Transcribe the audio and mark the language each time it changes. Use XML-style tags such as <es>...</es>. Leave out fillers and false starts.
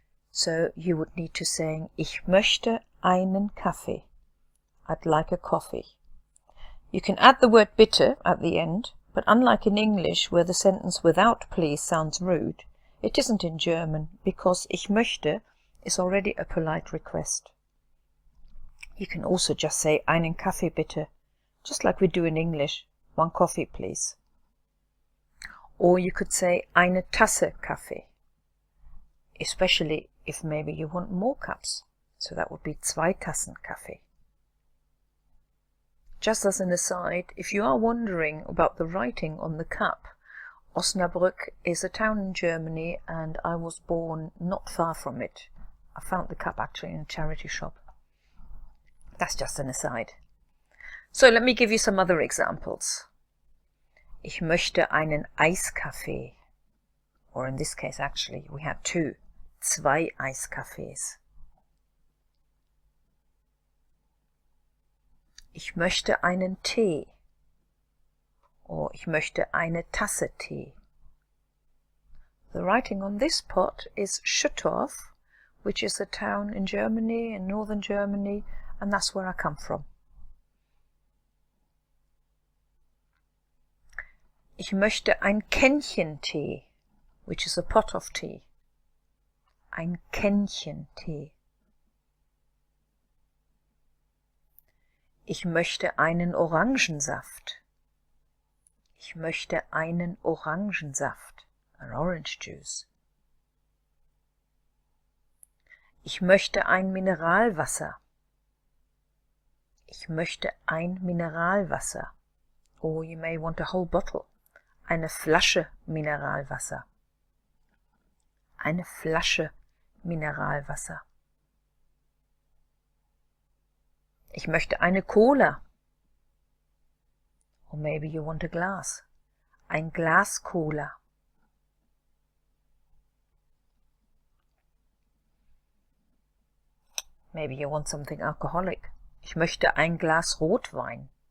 <en>So you would need to say, ich möchte einen Kaffee. I'd like a coffee. You can add the word bitte at the end, but unlike in English, where the sentence without please sounds rude, it isn't in German, because ich möchte is already a polite request. You can also just say einen Kaffee bitte, just like we do in English, one coffee please. Or you could say eine Tasse Kaffee, especially if maybe you want more cups, so that would be zwei Tassen Kaffee. Just as an aside, if you are wondering about the writing on the cup, Osnabrück is a town in Germany and I was born not far from it. I found the cup actually in a charity shop. That's just an aside. So let me give you some other examples.</en> <de>Ich möchte einen Eiskaffee.</de> <en>Or in this case actually we had two.</en> <de>Zwei Eiskaffees. Ich möchte einen Tee. Or ich möchte eine Tasse Tee.</de> <en>The writing on this pot is Schüttorf, which is a town in Germany, in northern Germany, and that's where I come from. Ich möchte ein Kännchen Tee, which is a pot of tea.</en> <de>Ein Kännchen Tee. Ich möchte einen Orangensaft. Ich möchte einen Orangensaft.</de> <en>An orange juice.</en> <de>Ich möchte ein Mineralwasser. Ich möchte ein Mineralwasser.</de> <en>Or you may want a whole bottle. Eine Flasche Mineralwasser.</en> <de>Eine Flasche Mineralwasser. Ich möchte eine Cola.</de> <en>Or maybe you want a glass. Ein Glas Cola. Maybe you want something alcoholic.</en> <de>Ich möchte ein Glas Rotwein.</de>